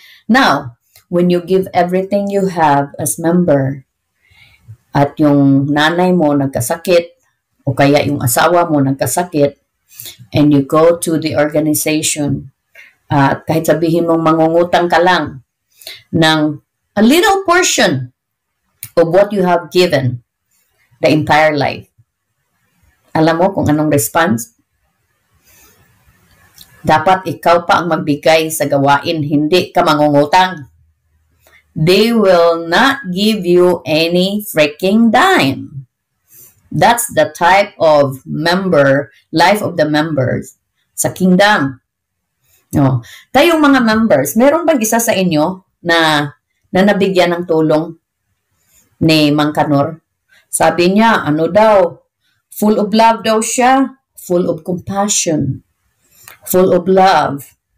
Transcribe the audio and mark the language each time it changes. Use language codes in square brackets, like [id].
[en] Now, when you give everything you have as member, [tl] at yung nanay mo nagkasakit, [en] o kaya yung asawa mo nagkasakit, and you go to the organization, [tl] at kahit sabihin mong mangungutang ka lang ng [en] a little portion of what you have given the entire life. [tl] Alam mo kung anong response? Dapat ikaw pa ang magbigay sa gawain, hindi ka mangungutang. [en] They will not give you any freaking dime. That's the type of life of the members sa kingdom. No. [tl] Kayong mga members, meron bang isa sa inyo na nabigyan ng tulong ni Mang Kanor? Sabi niya, ano daw, [en] full of love [tl] daw siya, [en] full of compassion, full of love.